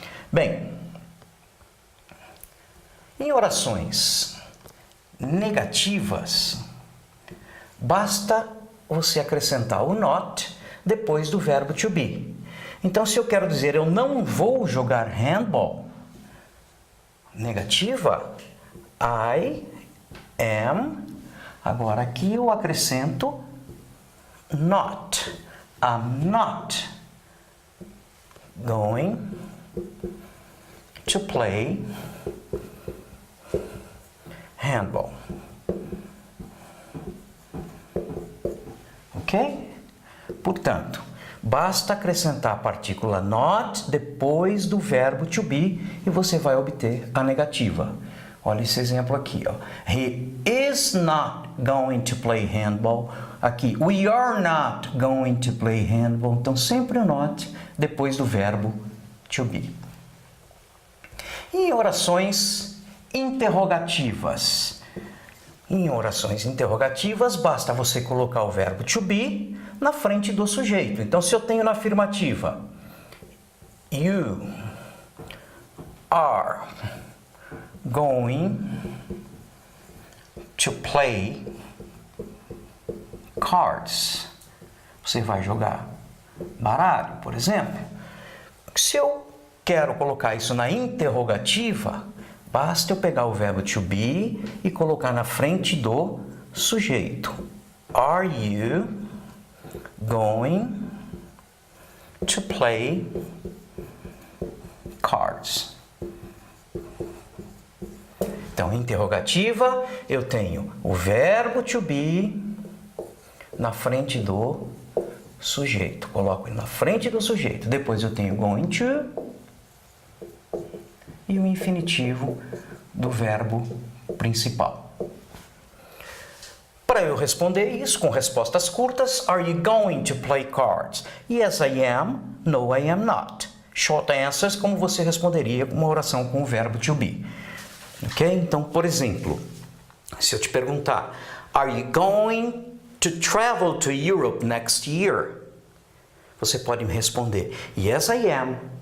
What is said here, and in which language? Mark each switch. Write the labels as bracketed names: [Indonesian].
[Portuguese] Bem, em orações negativas, basta você acrescentar o not depois do verbo to be. Então, se eu quero dizer eu não vou jogar handball, negativa, [English] I am. [Portuguese] Agora aqui eu acrescento not. [English] I'm not going to play handball. Ok? [Portuguese] Portanto, basta acrescentar a partícula not depois do verbo to be e você vai obter a negativa. Olha esse exemplo aqui, ó. [English] He is not going to play handball. Aqui, we are not going to play handball. [Portuguese] Então, sempre o not depois do verbo to be. Em orações interrogativas. Em orações interrogativas, basta você colocar o verbo to be na frente do sujeito. Então, se eu tenho na afirmativa, [English] you are going to play cards. [Portuguese] Você vai jogar baralho, por exemplo. Se eu quero colocar isso na interrogativa, basta eu pegar o verbo to be e colocar na frente do sujeito. [English] Are you going to play cards? [Portuguese] Então, interrogativa, eu tenho o verbo to be na frente do sujeito. Coloco ele na frente do sujeito. Depois eu tenho going to e o infinitivo do verbo principal. Para eu responder isso com respostas curtas, [English] are you going to play cards? Yes, I am. No, I am not. Short answers, [Portuguese] como você responderia com uma oração com o verbo to be. Ok? Então, por exemplo, se eu te perguntar, [English] are you going to travel to Europe next year? [Portuguese] Você pode me responder, [English] yes, I am.